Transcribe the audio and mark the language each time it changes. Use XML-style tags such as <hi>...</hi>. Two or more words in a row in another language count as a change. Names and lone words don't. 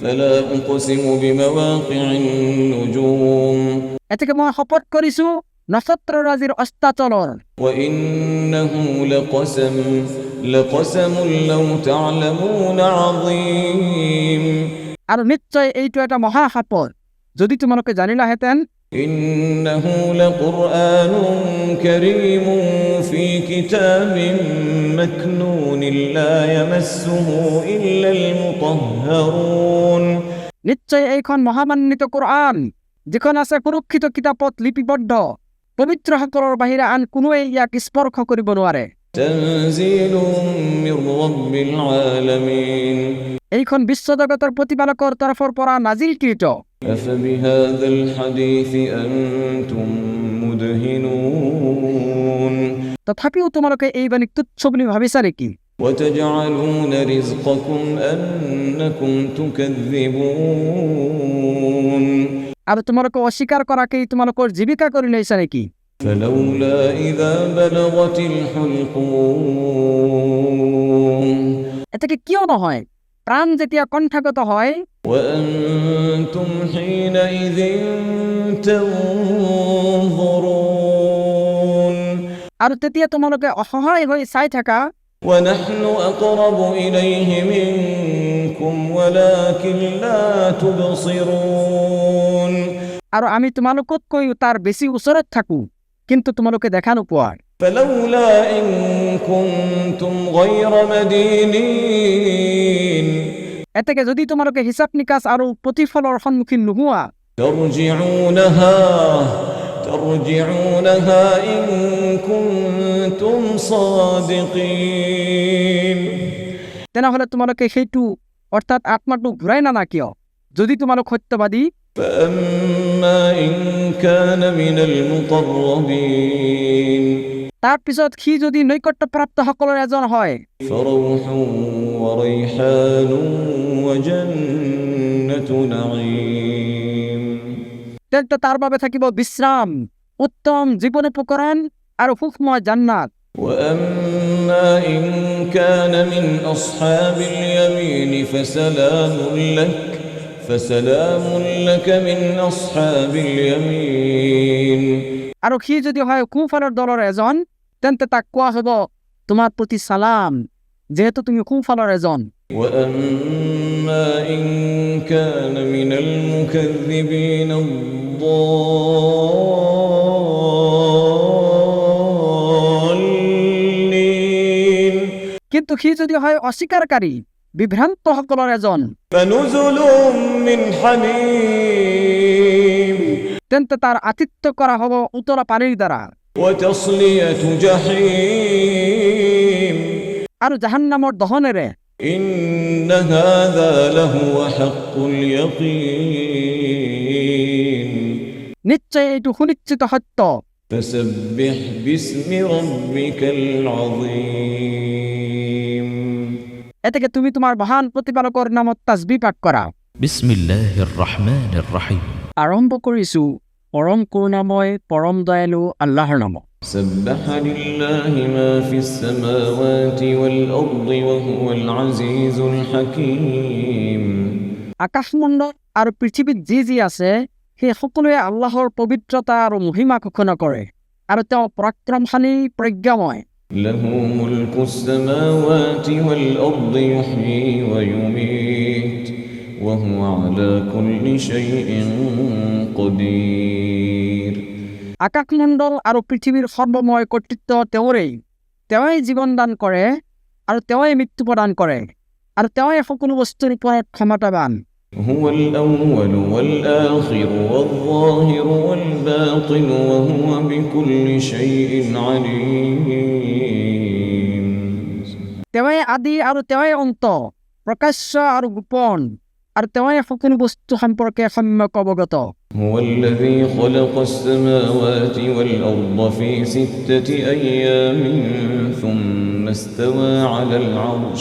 <ar>فلا أقسم بمواقع النجوم</ar> <as>এতে মই শপথ কৰিছো নক্ষত্ৰৰাজিৰ অস্তাচলৰ</as> <ar>وإنه لقسم لو تعلمون عظيم</ar> <as>আৰু নিশ্চয় এইটো এটা মহা শপথ যদি তোমালোকে জানিলাহেঁতেন</as> <ar>إنه لقرآن كريم في كتاب مكنون لا يمسه إلا المطهرون</ar> <as>নিশ্চয় এইখন মহামান্বিত কোৰআন যিখন আছে সুৰক্ষিত কিতাপত লিপিবদ্ধ পবিত্ৰসকলৰ বাহিৰে আন কোনোৱে ইয়াক স্পৰ্শ কৰিব নোৱাৰে</as> <ar>تنزيل من رب العالمين</ar> <as>এইখন বিশ্বজগতৰ প্ৰতিপালকৰ তৰফৰ পৰা নাজিলকৃত</as> <ar>أفبهذا الحديث أنتم مدهنون</ar> <as>তথাপিও তোমালোকে এই বাণীক তুচ্ছ বুলি ভাবিছা নেকি</as> <ar>وتجعلون رزقكم أنكم تكذبون</ar> <as>আৰু তোমালোকে অস্বীকাৰ কৰাকেই তোমালোকৰ জীৱিকা কৰি লৈছা নেকি</as> <ar>فلولا إذا بلغت الحلقوم</ar> <as>এটাকে কিয় নহয় প্ৰাণ যেতিয়া কণ্ঠাগত হয়</as> <ar>وأنتم حينئذ تنظرون</ar> <as>আৰু তেতিয়া তোমালোকে অসহায় হৈ চাই থাকা</as> <ar>ونحن أقرب إليه منكم ولكن لا تبصرون</ar> <as>আৰু আমি তোমালোকতকৈ তাৰ বেছি ওচৰত থাকো কিন্তু তোমালোকে দেখা নোপোৱা</as> <ar>فلولا إن كنتم غير مدينين</ar> <as>এটাকে যদি তোমালোকে হিচাপ নিকাচ আৰু প্ৰতিফলৰ সন্মুখীন নোহোৱা</as> <ar>ترجعونها إن كنتم صادقين</ar> <as>তেনেহলে তোমালোকে সেইটো অৰ্থাৎ আত্মাটো ঘূৰাই নানা কিয় যদি তোমালোক সত্যবাদী</as> <ar>فأما إن كان من المقربين</ar> <as>তাৰ পিছত সি যদি নৈকট্যপ্ৰাপ্ত সকলৰ এজন হয়</as> <ar>فروح وريحان وجنة نعيم</ar> <as>তেন্তে তাৰ বাবে থাকিব বিশ্ৰাম উত্তম জীৱন উপকৰণ আৰু সুখময় জান্নাত</as> <ar>وأما إن كان من أصحاب اليمين فسلام لك من أصحاب اليمين</ar> <as>আৰু সি যদি হয় সোঁফালৰ দলৰ এজন তেন্তে তাক কোৱা হ'ব তোমাৰ প্ৰতি সালাম যেহেতু তুমি সোঁফালৰ এজন</as> <ar>وأما إن كان من المكذبين الضالين</ar> <as>কিন্তু সি যদি হয় অস্বীকারী বিভ্রান্ত সকলৰ এজন</as> <ar>فنزل من حميم</ar> <as>তেন্তে তাৰ আতিথ্য কৰা হ'ব উতলা পানীৰ দ্বাৰা</as> <ar>وتصلية جحيم</ar> <as>আৰু জাহান্নামৰ দহনেৰে</as> <ar>إن هذا لهو حق اليقين</ar> <as>নিশ্চয় এইটো সুনিশ্চিত সত্য</as> <ar>فسبح باسم ربك العظيم</ar> <as>এতেকে তুমি তোমাৰ মহান প্ৰতিপালকৰ নামত তাসবিহ পাঠ কৰা</as> <ar>بسم الله الرحمن الرحيم</ar> <as>আৰম্ভ কৰিছো পৰম করুণাময় পরম দয়ালু আল্লাহর নাম</as> <ar>سبح لله ما في السماوات والأرض وهو العزيز الحكيم</ar> <as>আকাশমণ্ডল আৰু পৃথিৱীত যি আছে সেই সকলোৱে আল্লাহৰ পবিত্ৰতা আৰু মহিমা ঘোষণা কৰে আৰু তেওঁ পৰাক্ৰমশালী প্ৰজ্ঞাময়</as> <ar>له ملك السماوات والأرض يحيي ويميت وهو على كل شيء قدير</ar> <as>আকাশমণ্ডল আৰু পৃথিৱীৰ সৰ্বময় কৰ্তৃত্ব তেওঁৰেই তেওঁই জীৱন দান কৰে আৰু তেওঁই মৃত্যু প্ৰদান কৰে আৰু তেওঁই সকলো বস্তুৰ ওপৰত ক্ষমতাবান</as> <ar>هو الأول والآخر والظاهر والباطن وهو بكل شيء عليم</ar> <as>তেওঁই আদি আৰু তেওঁই অন্ত প্ৰকাশ্য আৰু গোপন আৰু তেওঁই সকলো বস্তু সম্পৰ্কে সম্যক অৱগত</as> <ar>هو الذي خلق السماوات والأرض في 6 أيام ثم استوى على العرش</ar>